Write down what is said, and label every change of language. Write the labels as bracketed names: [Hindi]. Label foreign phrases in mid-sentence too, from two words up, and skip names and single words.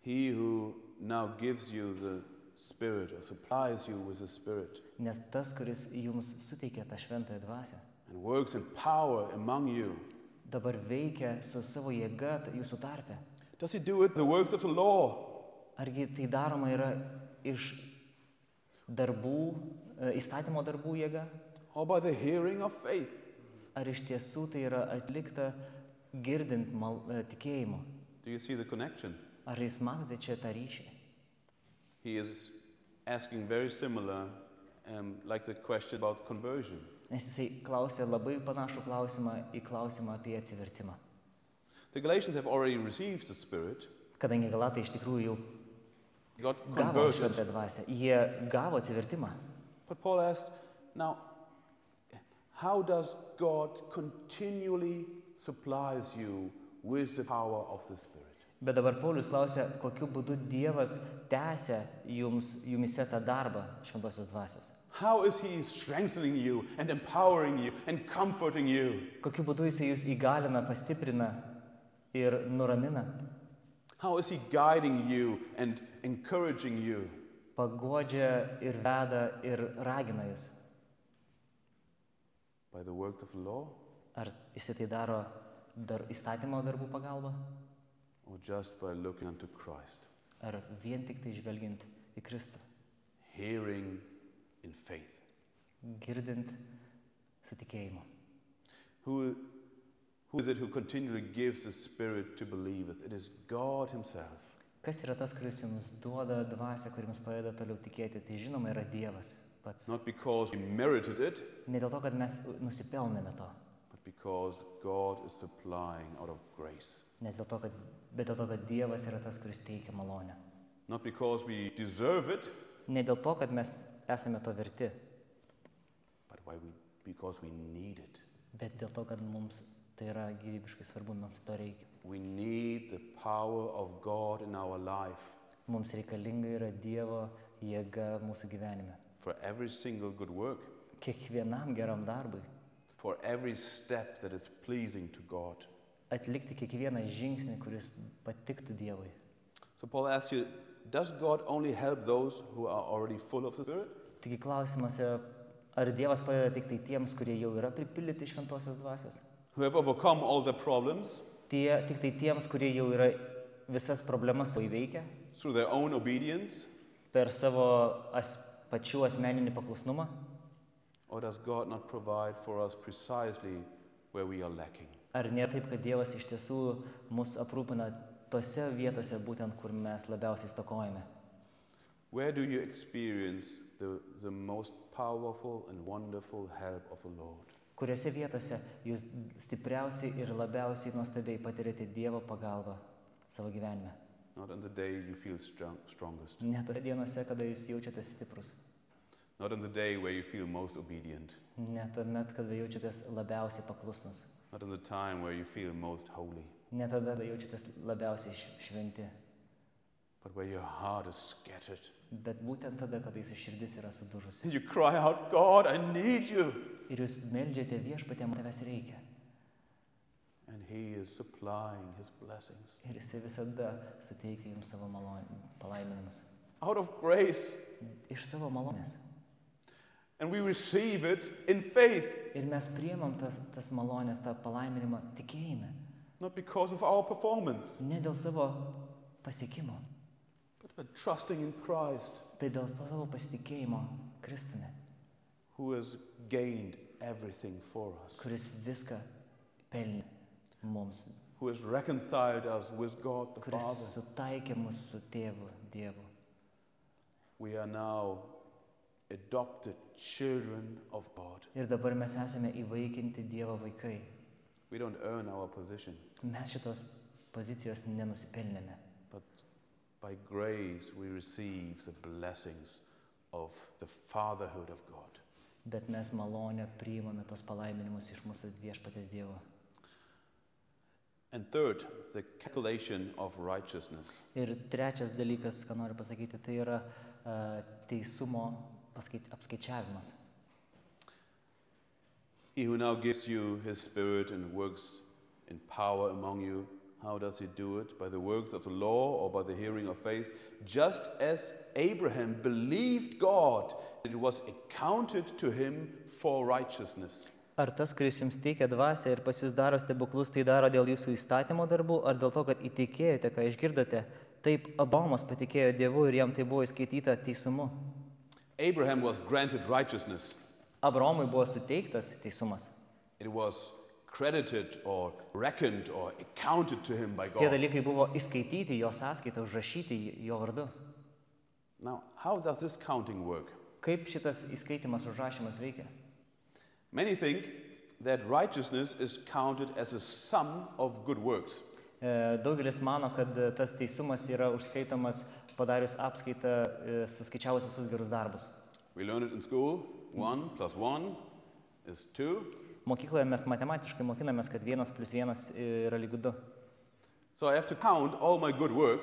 [English] he who now gives you Spirit or supplies you with the Spirit [Lithuanian] Nes tas, kuris jums suteikia tą šventąją dvasią, [English] and works in power among you, [Lithuanian] dabar veikia su savo jėga jūsų tarpe. [English] does he do it the works of the law? [Lithuanian] Argi tai daroma yra iš darbų, įstatymo darbų jėga? [English] Or by the hearing of faith? [Lithuanian] Ar iš tiesų tai yra atlikta girdint tikėjimu? [English] Do you see the connection? [Lithuanian] Ar jūs matote čia tą ryšį? [English] He is asking very similar, like the question about conversion. [Lithuanian] Nes jisai klausė labai panašų klausimą į klausimą apie atsivertimą. [English] The Galatians have already received the Spirit, [Lithuanian] Kadangi Galatai iš tikrųjų jau [English] got [Lithuanian] gavo [English] converted. [Lithuanian] šventąją dvasią, jie gavo atsivertimą. [English] But Paul asked, now, how does God continually supplies you with the power of the Spirit? [Lithuanian] Bet dabar Paulius klausia, kokiu būdu Dievas tęsia jumise tą darbą šventosios dvasios. [English] How is he strengthening you and empowering you and comforting you? [Lithuanian] Kokiu būdu jisai jūs įgalina, pastiprina ir nuramina, [English] How is he guiding you and encouraging you? [Lithuanian] paguodžia ir veda ir ragina jūs. [English] By the work of the law [Lithuanian] Ar jisai tai daro įstatymo darbų pagalba, [English] or just by looking unto Christ, [Lithuanian] ar vien tik tai žvelgiant į Kristų, [English] hearing in faith? [Lithuanian] girdint su tikėjimu. [English] Who is it who continually gives the Spirit to believers? It is God himself. [Lithuanian] Kas yra tas, kuris jums duoda dvasią, kuri jums padeda toliau tikėti? Tai žinoma yra Dievas pats. [English] Not because we merited it, [Lithuanian] Ne dėl to, kad mes nusipelnėme to, [English] but because God is supplying out of grace. [Lithuanian] bet dėl to, kad Dievas yra tas, kuris teikia malonę. [English] Not because we deserve it, [Lithuanian] Ne dėl to, kad mes esame to verti, [English] but because we need it. [Lithuanian] bet dėl to, kad mums tai yra gyvybiškai svarbu, mums to reikia. [English] We need the power of God in our life [Lithuanian] Mums reikalinga yra Dievo jėga mūsų gyvenime. [English] for every single good work, [Lithuanian] Kiekvienam geram darbui, [English] for every step that is pleasing to God. [Lithuanian] atlikti kiekvieną žingsnį, kuris patiktų Dievui. [English] So Paul asks you, does God only help those who are already full of the Spirit? [Lithuanian] Taigi klausimas yra, ar Dievas padeda tik tai tiems, kurie jau yra pripildyti šventosios dvasios? [English] Who have overcome all the problems [Lithuanian] Tik tai tiems, kurie jau yra visas problemas įveikę [English] through their own obedience? [Lithuanian] per savo pačių asmeninį paklusnumą? [English] Or does God not provide for us precisely where we are lacking? [Lithuanian] Ar nėra taip, kad Dievas iš tiesų mus aprūpina tose vietose, būtent kur mes labiausiai stokojame? [English] Where do you experience the most powerful and wonderful help of the Lord? [Lithuanian] Kuriuose vietose jūs stipriausiai ir labiausiai nuostabiai patirėte Dievo pagalbą savo gyvenime? [English] Not on the day you feel strongest. [Lithuanian] Ne tose dienose, kada jūs jaučiatės stiprus. [English] Not on the day where you feel most obedient. [Lithuanian] Ne tuomet, kada jaučiatės labiausiai paklusnus. [English] Not in the time where you feel most holy. [Lithuanian] Ne tada, kada jaučiatės labiausiai šventi. [English] But where your heart is scattered. [Lithuanian] Bet būtent tada, kada jūsų širdis yra sudužusi. [English] And you cry out, God, I need you. [Lithuanian] Ir jūs meldžiate Viešpatie, man tavęs reikia. [English] And he is supplying his blessings. [Lithuanian] Ir jisai visada suteikia jums savo palaiminimus. [English] Out of grace. [Lithuanian] Iš savo malonės. [English] And we receive it in faith. [Lithuanian] Ir mes priimam tas malonės, tą palaiminimą tikėjime. [English] Not because of our performance, [Lithuanian] Ne dėl savo pasiekimo, [English] but by trusting in Christ, [Lithuanian] bet dėl savo pasitikėjimo Kristumi, [English] who has gained everything for us, [Lithuanian] kuris viską pelnė mums, [English] who has reconciled us with God the [Lithuanian] kuris [English] Father. [Lithuanian] sutaikė mus su Tėvu Dievu. [English] We are now adopted children of God. [Lithuanian] Ir dabar mes esame įvaikinti Dievo vaikai. [English] We don't earn our position, [Lithuanian] Mes šitos pozicijos nenusipelnėme, [English] but by grace we receive the blessings of the fatherhood of God. [Lithuanian] bet mes malonę priimame tos palaiminimus iš mūsų Viešpaties Dievo. [English] And third, the calculation of righteousness. [Lithuanian] Ir trečias dalykas, ką noriu pasakyti, tai yra teisumo apskaičiavimas. [English] He who now gives you his Spirit and works in power among you, How does he do it? By the works of the law or by the hearing of faith? Just as Abraham believed God, it was accounted to him for righteousness. [Lithuanian] Ar tas, kuris jums teikia dvasią ir pas jūs daro stebuklus, tai daro dėl jūsų įstatymo darbų, ar dėl to, kad įtikėjote, ką išgirdote? Taip, Abraomas patikėjo Dievu ir jam tai buvo įskaityta teisumu. [English] Abraham was granted righteousness. [Lithuanian] Abraomui buvo suteiktas teisumas. [English] It was credited or reckoned or accounted to him by [Lithuanian] Tie [English] God. [Lithuanian] dalykai buvo įskaityti jo sąskaitą, užrašyti jo vardu. [English] Now, how does this counting work? [Lithuanian] Kaip šitas įskaitimas, užrašymas veikia? [English] Many think that righteousness is counted as a sum of good works. [Lithuanian] Daugelis mano, kad tas teisumas yra užskaitomas padarius apskaitą, suskaičiavus visus gerus darbus. [English] We learn it in school. 1 plus 1 is 2. [Lithuanian] Mokykloje mes matematiškai mokinamės, kad 1 plus 1 yra lygu 2. [English] So I have to count all my good works,